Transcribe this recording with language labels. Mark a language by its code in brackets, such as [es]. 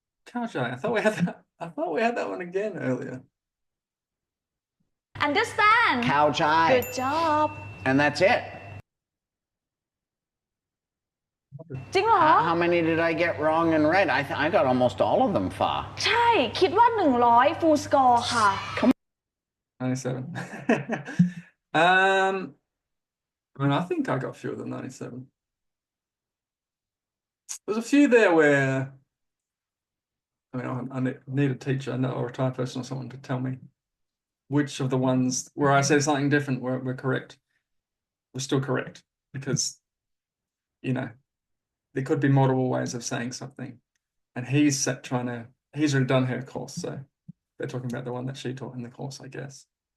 [en] Kajai, I thought we had that one again earlier. understand [th] ข้าวชาย [en] good job and that's it [th] จริงเหรอ [en] how many did I get wrong and right I got almost all of them far [th] ใช่ คิดว่า 100 [en] full score [th] ค่ะ [en] 97. I mean, I think I got fewer than 97. There's a few there where, I mean, I need a teacher or a Thai person or someone to tell me which of the ones where I said something different were correct, were still correct, because, you know, there could be multiple ways of saying something, and he's already done her course, so they're talking about the one that she taught in the course, I guess.